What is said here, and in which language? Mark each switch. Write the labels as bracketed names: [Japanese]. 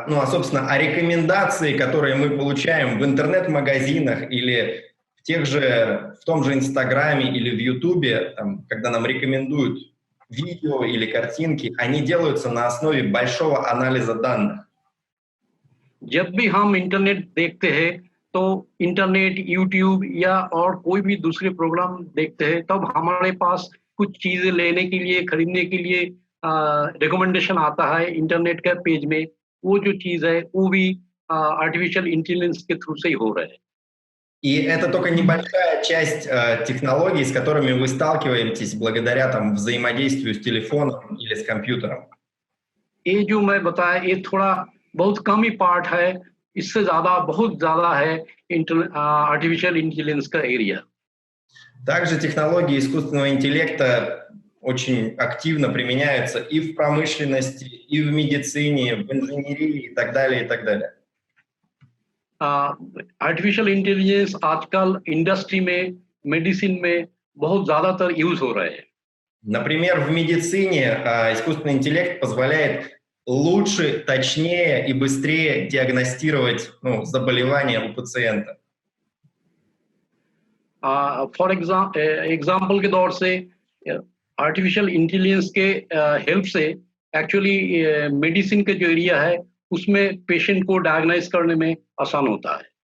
[Russian] Собственно, рекомендации, которые мы получаем в интернет-магазинах или в том же Инстаграме или в Ютубе, когда нам рекомендуют видео или картинки, они делаются на основе большого анализа данных. [Hindi] जब भी हम इंटरनेट देखते हैं, तो इंटरनेट, यूट्यूब या और कोई भी दूसरे प्रोग्राम देखते हैं, तब हमारे पास कुछ चीजें लेने के लिए, खरीदने के लिए रिकमेंडेशन आता है इंटरनेट के पेज में। वो जो चीज है वो भी आर्टिफिशियल इंटेलिजेंस के थ्रू से ही हो रहा है। [Russian] И это только небольшая часть технологий, с которыми вы сталкиваетесь благодаря взаимодействию с телефоном или с компьютером. [Hindi] ये जो मैं बताया, ये थोड़ा बहुत कम ही पार्ट है, इससे बहुत ज्यादा है आर्टिफिशियल इंटेलिजेंस का एरिया। [Russian] Также технологии искусственного интеллекта очень активно применяются и в промышленности, и в медицине, в инженерии и так далее, и так далее. [Hindi] आर्टिफिशियल इंटेलिजेंस आजकल इंडस्ट्री में, मेडिसिन में बहुत ज्यादातर यूज हो रहा है। [Russian] Например, в медицине искусственный интеллект позволяет лучше, точнее и быстрее диагностировать заболевания у пациента. [English] for example [Hindi] के तौर से आर्टिफिशियल इंटेलिजेंस के हेल्प से एक्चुअली मेडिसिन का जो एरिया है उसमें पेशेंट को डायग्नाइज करने में आसान होता है।